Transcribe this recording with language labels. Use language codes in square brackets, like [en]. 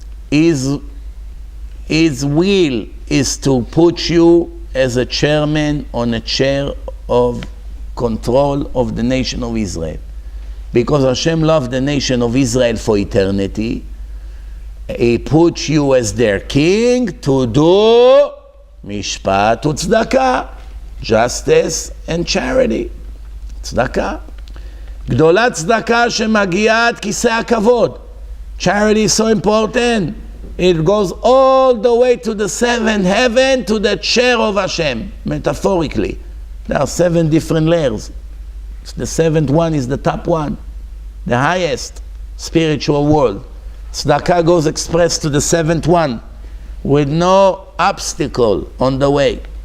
[en] His will is to put you as a chairman on a chair of control of the nation of Israel. Because Hashem loved the nation of Israel for eternity, He put you as their king to do [he] mishpat u'tzedakah, [en] justice and charity. tzedakah. [he] גדולה צדקה שמגיעה עד כיסא הכבוד. [en] Charity is so important. It goes all the way to the seventh heaven, to the chair of Hashem, metaphorically. There are 7 different layers. The 7th one is the top one, the highest. spiritual world. Tzedakah goes express to the seventh one with no obstacle on the way.